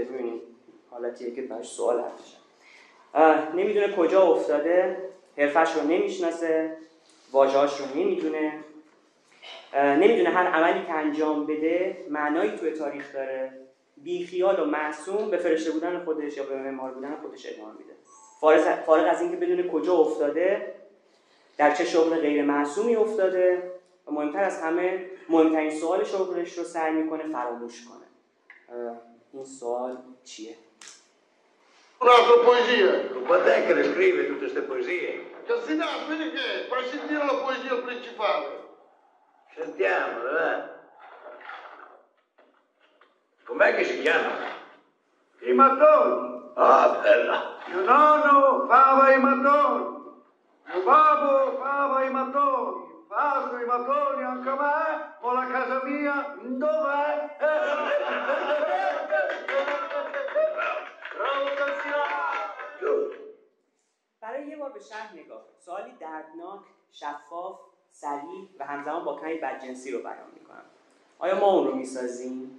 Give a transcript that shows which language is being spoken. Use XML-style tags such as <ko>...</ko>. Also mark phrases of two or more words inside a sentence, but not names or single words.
<fa>می‌بینید حالتیه که براش سوال هست، نمیدونه کجا افتاده، حرفش رو نمیشناسه، واژه‌اش رو نمیدونه هر عملی که انجام بده معنایی توی تاریخ داره، بیخیال و معصوم به فرشته بودن خودش یا به معمار بودن خودش ادامه میده، فارغ از اینکه بدونه کجا افتاده، در چه شغل غیر معصومی افتاده و مهمتر از همه، مهمترین سوال شغلش رو سعی میکنه فراموش کنه. این سوال چیه؟</fa> <it>Un'altra poesia. Quando è che le scrive tutte queste poesie? Cassinato, vedi che è? Fai sentire la poesia principale. Sentiamola, va. Com'è che si chiama? I mattoni. Ah, bella. Mio nonno fava i mattoni. Mio babbo fava i mattoni. Faccio i mattoni anche a me, ma la casa mia dov'è?</it> <fa>برای یه بار به شهر نگاه کن. سوالی دردناک، شفاف، سریع و همزمان با کمی بدجنسی رو بیان میکنم. آیا ما اون رو میسازیم؟</fa>